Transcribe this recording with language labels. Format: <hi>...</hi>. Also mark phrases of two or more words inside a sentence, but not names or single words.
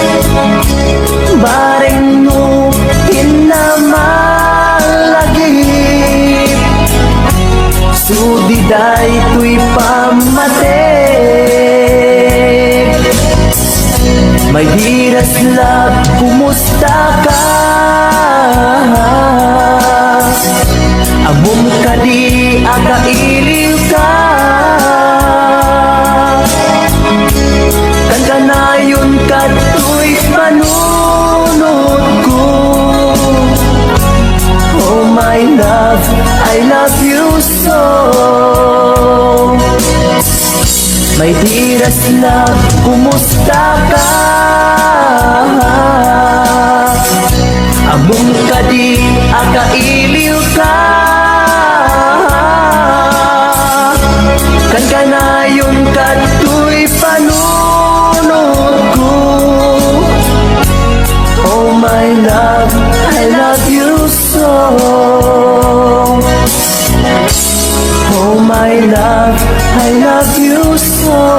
<ilo>Bareng mo hinamalagip, sudiday to'y pamatig.</ilo> <en>My dearest love,</en> <ilo>kumusta ka? Amom ka di, akailiw ka. Kan kanayon ka to'y panunod ko.</ilo> <en>Oh my love, I love you so. My dearest love,</en> <ilo>kumusta ka? Amom ka di, akailiw ka. Kan kanayon ka to'y panunod ko.</ilo> <en>Oh my love, I love you so. Oh my love, I love you so.</en>